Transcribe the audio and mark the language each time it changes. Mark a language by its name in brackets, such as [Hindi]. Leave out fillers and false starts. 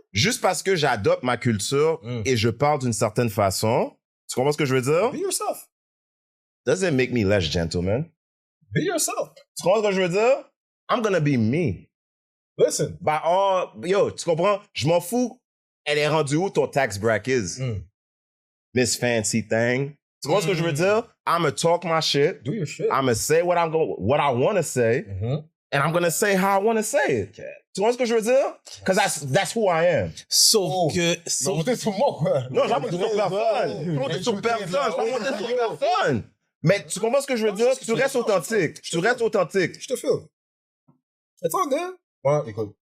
[French] Juste parce que j'adopte ma culture et je parle d'une certaine façon, tu comprends ce que je veux dire? [English] be yourself. Doesn't make me less gentleman. Be yourself. [French] Tu comprends ce que je veux dire? [English] I'm gonna be me. Listen. [French] Bah, oh, yo, tu comprends? Je m'en fous. Elle est rendue où ton tax bracket? [English] Miss Fancy Thing. [French] Tu comprends ce que je veux dire? [English] I'ma talk my shit. Do your shit. I'ma say what I want to say. And I'm gonna say how I want to say it. [French] Tu vois ce que je veux dire? [English] Because that's who I am. [French] Sauf que... Non, monter sur moi, quoi. Non, j'ai pas monté sur personne. J'ai pas monté sur personne. J'ai pas monté sur personne. Mais tu comprends ce que je veux dire? Tu restes authentique. Tu restes authentique. Je te file. C'est ça, gars? Ouais, écoute.